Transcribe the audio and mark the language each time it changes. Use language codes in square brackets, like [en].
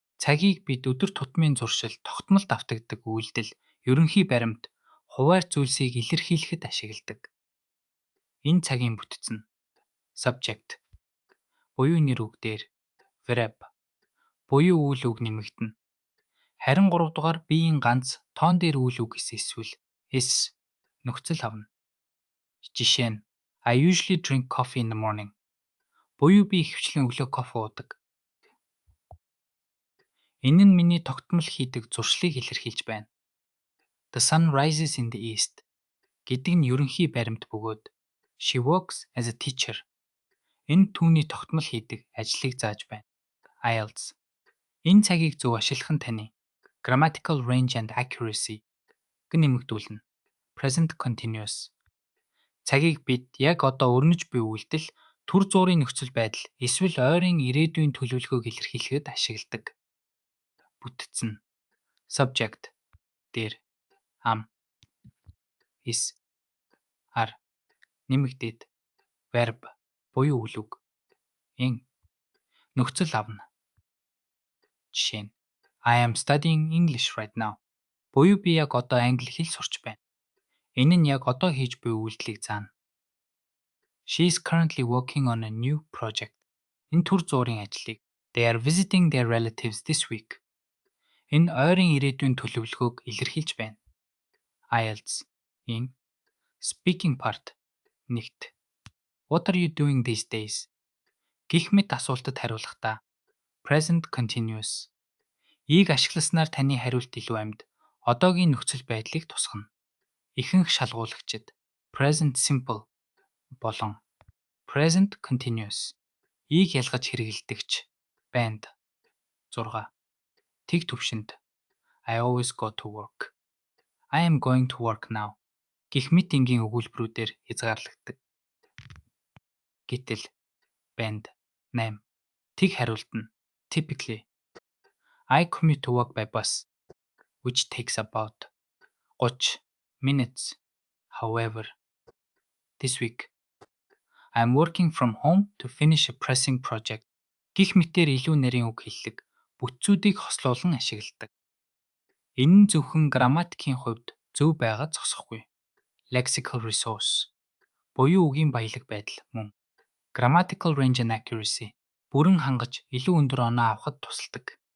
[mn] Цагийг бид өдөр тутмын зуршил, тогтмолд автагддаг үйлдэл, ерөнхий баримт, хуваар зүйлсийг илэрхийлэхэд ашигладаг. Энэ цагийн бүтцэн subject буюу нэр үг дээр verb буюу үйл үг нэмэгдэнэ. Харин 3 дугаар биеийн ганц тоон дээр үйл үг эсвэл s нөхцөл авна. Жишээ нь [en] I usually drink coffee in the morning. [mn] Буюу би ихэвчлэн өглөө кофе уудаг. Энэ нь миний тогтмол хийдэг зуршлыг илэрхийлж байна. [en] The sun rises in the east [mn] гэдэг нь ерөнхий баримт бөгөөд [en] she works as a teacher. [mn] Энэ түүний тогтмол хийдэг ажлыг зааж байна. [en] IELTS. [mn] Энэ цагийг зөв ашиглах нь таны [en] grammatical range and accuracy [mn] гэн нэмэгдүүлнэ. [en] Present continuous. [mn] Цагийг бид яг одоо өрнөж буй үйлдэл, түр зуурын нөхцөл байдал эсвэл ойрын ирээдүйн төлөвлөгөөг илэрхийлэхэд ашигладаг. Бүтцэн subject дээр am is are нэмэгдээд verb буюу үйл үг нөхцөл авна. Жишээ нь [en] I am studying English right now. [mn] Буюу би яг одоо англи хэл сурч байна. Энэ нь яг одоо хийж буй үйлдэлийг заана. [en] She is currently working on a new project. [mn] Энэ түр зуурын ажлыг [en] they are visiting their relatives this week. [mn] Энэ ойрын ирээдүйн төлөвлөгөөг илэрхийлж байна. [en] IELTS. Speaking part. [mn] Нэгт. [en] What are you doing these days? [mn] Гэх мэт асуултад хариулахдаа present continuous. Ийг ашигласнаар таны хариулт илүү амьд, одоогийн нөхцөл байдлыг тусгана. Ихэнх шалгуулагчид present simple болон present continuous ийг ялгаж хэрэглэдэгч банд 6. Тэг төвшөнд [en] I always go to work. I am going to work now. [mn] Гэх мэт энгийн өгүүлбэрүүдээр хязгаарлагддаг. Гэтэл банд 8. Тэг хариулт нь [en] typically I commute to work by bus, which takes about 30 minutes. However, this week I am working from home to finish a pressing project. [mn] Гэх мэтээр илүү нарийн үг хэллэг бүтцүүдийг хослуулан ашигладаг. Энэ нь зөвхөн грамматикийн хувьд зөв байгаад зогсохгүй. [en] Lexical resource [mn] буюу үгийн баялаг байдал мөн [en] grammatical range and accuracy [mn] бүрэн хангаж илүү өндөр оноо авахд тусалдаг.